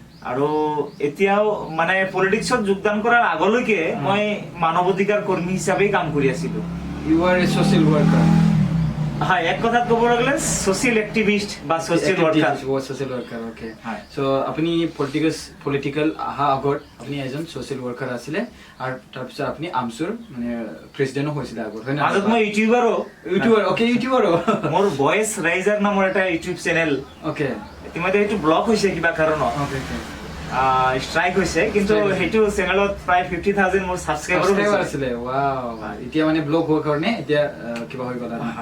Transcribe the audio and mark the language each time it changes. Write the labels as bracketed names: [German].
[Assamese] আৰু এতিয়াও মানে পলিটিক্সত যোগদান কৰাৰ আগলৈকে মই মানৱ অধিকাৰ কৰ্মী হিচাপে কাম কৰি আছিলো। [English] You are a social worker. [Assamese] হয়, এক কথাত ক'ব গ'লে সোশ্যাল এক্টিভিষ্ট বা social worker. [English] Social worker, okay. [Assamese] হয়। সো আপুনি পলিটিক্যাল আহা আগত আপুনি এজন সোশ্যাল ওয়ার্কার আছিলে আৰু তাৰপিছত আপুনি আমচুৰ মানে প্ৰেসিডেন্টও হৈছিলে আগত, হয় না? মাজত মই ইউটিউবাৰো। ওকে, ইউটিউবাৰো। মোৰ ভয়েস ৰাইজাৰ নামৰ এটা ইউটিউব চেনেল, [English] okay, [Assamese] ইতিমধ্যে সেইটো ব্লক হৈছে কিবা কাৰণত, [English] Okay, okay. [Assamese] ষ্ট্ৰাইক হৈছে, কিন্তু সেইটো চেনেলত প্ৰায় 50,000 মোৰ ছাবস্ক্ৰাইবাৰ আছিলে। ওয়াও, এতিয়া মানে ব্লগ হোৱাৰ কাৰণে এতিয়া কিবা হৈ গ'ল।